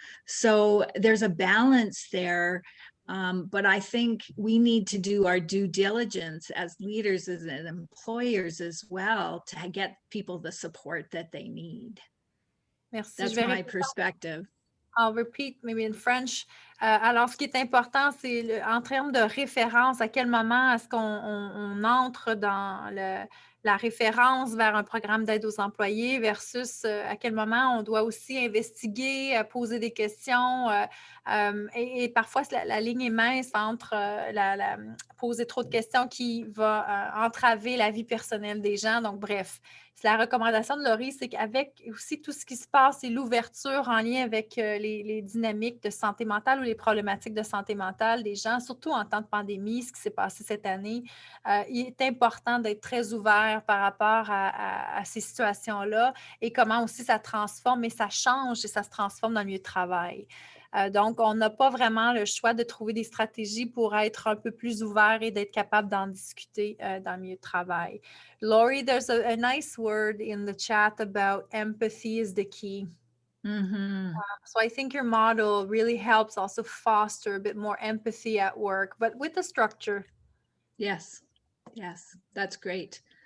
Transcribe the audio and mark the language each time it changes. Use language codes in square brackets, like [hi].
[en] So there's a balance there. But I think we need to do our due diligence as leaders, as employers as well, to get people the support that they need. [fr] Merci. [en] That's my perspective. I'll repeat maybe in French. [fr] Alors, ce qui est important, c'est en termes de référence, à quel moment est-ce qu'on entre dans la référence vers un programme d'aide aux employés versus à quel moment on doit aussi investiguer, poser des questions. Et parfois, la ligne est mince entre poser trop de questions qui va entraver la vie personnelle des gens. Donc, bref, la recommandation de Lori, c'est qu'avec aussi tout ce qui se passe et l'ouverture en lien avec les dynamiques de santé mentale ou les les problématiques de santé mentale des gens, surtout en temps de pandémie, ce qui s'est passé cette année. Il est important d'être très ouvert par rapport à ces situations-là et comment aussi ça transforme et ça change et ça se transforme dans le milieu de travail. Donc, on n'a pas vraiment le choix de trouver des stratégies pour être un peu plus ouvert et d'être capable d'en discuter dans le milieu de travail. [en] Lori, there's a nice word in the chat about empathy is the key. Mm-hmm. So I think your model really helps also foster a bit more empathy at work, but with the structure. Yes, yes, that's great.